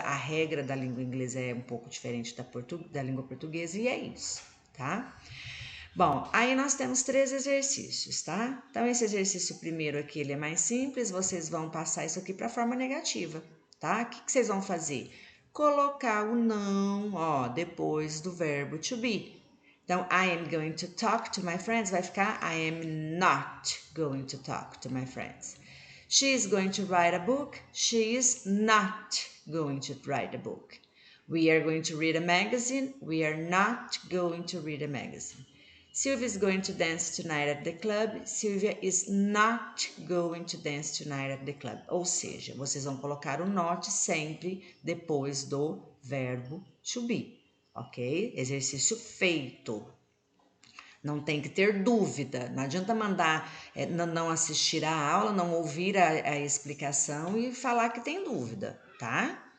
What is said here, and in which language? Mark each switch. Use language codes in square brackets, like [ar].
[pt] A regra da língua inglesa é um pouco diferente da língua portuguesa e é isso, tá? Bom, aí nós temos 3 exercícios, tá? Então, esse exercício primeiro aqui, ele é mais simples, vocês vão passar isso aqui para a forma negativa, tá? O que vocês vão fazer? Colocar o não, ó, depois do verbo to be. [en] Então, I am going to talk to my friends, [pt] vai ficar [en] I am not going to talk to my friends. She is going to write a book, she is not going to write a book. We are going to read a magazine, we are not going to read a magazine. Sylvia is going to dance tonight at the club. Sylvia is not going to dance tonight at the club. [pt] Ou seja, vocês vão colocar o not sempre depois do verbo to be, ok? Exercício feito. Não tem que ter dúvida. Não adianta mandar não assistir a aula, não ouvir a explicação e falar que tem dúvida, tá?